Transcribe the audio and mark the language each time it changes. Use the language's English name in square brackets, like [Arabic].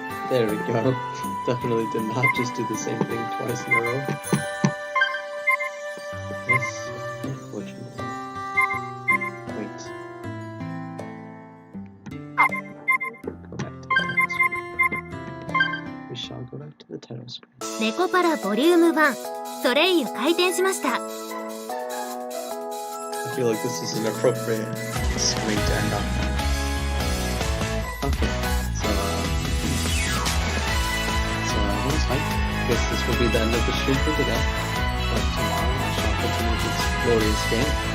[English] There we go. Definitely did not just do the same thing twice in a row. Yes, unfortunately. Wait. Go back to the title screen. We shall go back to the title screen. [Japanese] ネコパラボリューム1ソレイユ開店しました。 [English] I feel like this is an appropriate screen to end on. Okay, so I guess this will be the end of the stream for today. But tomorrow I shall continue this glorious game.